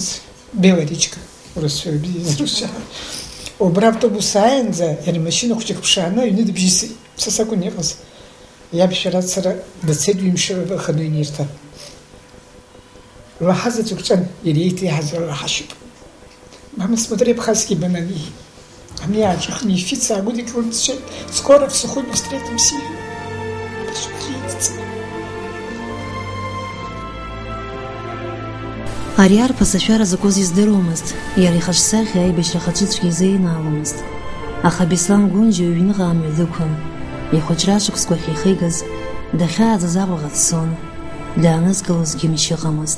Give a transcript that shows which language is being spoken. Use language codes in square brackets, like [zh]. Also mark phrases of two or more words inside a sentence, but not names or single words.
[ab] Бела речка, урысшәа изрушьа. Убра автобус ааиаанӡа иара машьына хәҷык ԥшааны аҩны дыбжьысит. Са сакәын иҟаз. Иабшәара ацара дацеит ҩымшәа аханы инирҭа. Лаҳа заҵәык ҿан, иара еиҭеиҳаз лаҳашьуп. [ru] Мама, смотри, абхазские бананы. А меня чехнифица, а будет крутить. Скоро в Сухуме встретимся. Прошу встретиться. [ab] Ари арԥыс ашәара закәыз издыруамызт, иара ихаҿсахьа аибашьра хаҿыцәгьа изеинааломызт. Аха Беслан Гонџьуа ҩныҟа амҩа дықәын, ихәыҷра шықәсқәа ахьихигаз, дахьааӡаз Аҟәаҟа дцон, даанызкылозгьы мчы ыҟамызт.